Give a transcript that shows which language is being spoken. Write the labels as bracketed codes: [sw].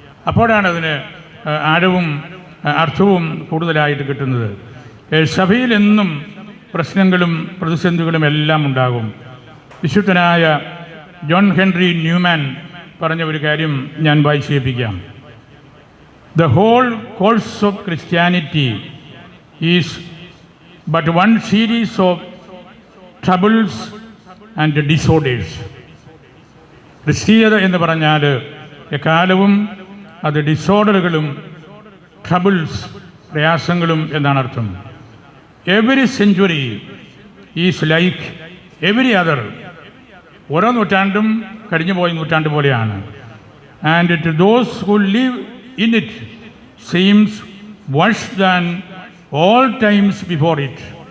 [ml] അപ്പോഴാണ് അതിന് ആഴവും അർത്ഥവും കൂടുതലായിട്ട് കിട്ടുന്നത്. സഭയിലെന്നും പ്രശ്നങ്ങളും പ്രതിസന്ധികളും എല്ലാം ഉണ്ടാകും. വിശുദ്ധനായ ജോൺ ഹെൻറി ന്യൂമാൻ പറഞ്ഞ ഒരു കാര്യം ഞാൻ വായിച്ചു കേൾപ്പിക്കാം. [en] The whole course of Christianity is but one series of troubles and disorders. [ml] ക്രിസ്തീയത എന്ന് പറഞ്ഞാൽ എക്കാലവും അത് ഡിസോർഡറുകളും ട്രബിൾസ് പ്രയാസങ്ങളും എന്നാണ് അർത്ഥം. [en] Every century is like every other. [ml] ഓരോ നൂറ്റാണ്ടും കഴിഞ്ഞു പോയ നൂറ്റാണ്ട് പോലെയാണ്. [en] And to those who live in it seems worse than all times before it.